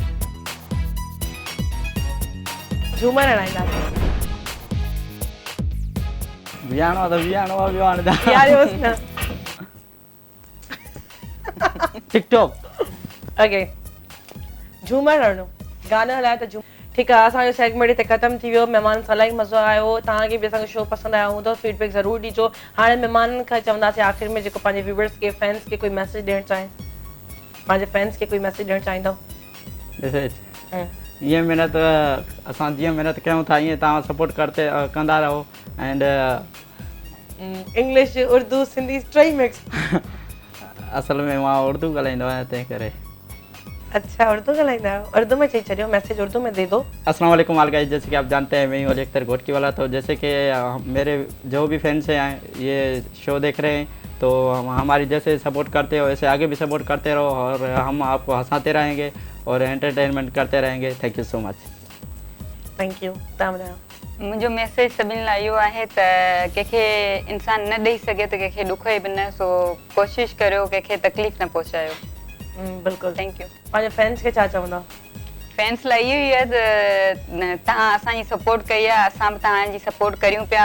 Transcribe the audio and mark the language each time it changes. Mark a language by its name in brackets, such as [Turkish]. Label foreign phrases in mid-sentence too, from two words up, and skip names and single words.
[Sindhi] झूमर हणाईंदासीं। वियाणो आहे त वियाणो आहे, ॿियो हाणे यारियोसि न। टिकटॉक ओके, झूमर हणो, गाना हलायो त झूमर। ठीकु आहे, असांजो सेगमेंट हिते ख़तमु थी वियो। महिमान सां इलाही मज़ो आयो। तव्हांखे बि असांजो शो पसंदि आयो हूंदो, फीडबैक ज़रूरु ॾिजो। हाणे महिमाननि खां चवंदासीं आख़िर में जेको पंहिंजे व्यूवर्स खे, फैंस खे कोई मैसेज ॾियणु चाहे, पंहिंजे फैंस खे कोई मैसेज ॾियणु चाहींदव? ये मेहनत असां जीअं मेहनत कयूं था ईअं तव्हां सपोर्ट कंदा रहो। एंड इंग्लिश, उर्दू, सिंधी टई मिक्स? असल में मां उर्दू ॻाल्हाईंदो आहियां, तंहिं करे। अच्छा, उर्दू ॻाल्हाईंदा आहियो? उर्दू में चई छॾियो, [Urdu] میسج اردو میں دے دو. السلام علیکم [English] all guys, [Urdu] جیسے کہ آپ جانتے ہیں میں ہوں علی اختر گھوٹکی والا۔ تو جیسے کہ میرے جو بھی فینز ہیں یہ شو دیکھ رہے ہیں، تو ہماری جیسے سپورٹ کرتے ہو ویسے آگے بھی سپورٹ کرتے رہو، اور ہم آپ کو ہنساتے رہیں گے اور انٹرٹینمنٹ کرتے رہیں گے. [English] Thank you so much. Thank you. [Sindhi] तव्हां ॿुधायो। मुंहिंजो मैसेज सभिनी लाइ इहो आहे त कंहिंखे इंसान न ॾेई सघे त कंहिंखे ॾुखे बि न, सो कोशिशि करियो कंहिंखे तकलीफ़ न पहुचायो। बिल्कुलु। [English] Thank you. [Sindhi] पंहिंजे फैंस खे छा चवंदव? फैंस लाइ इहो ई आहे त तव्हां असांजी सपोर्ट कई आहे, असां बि तव्हांजी सपोर्ट करियूं पिया।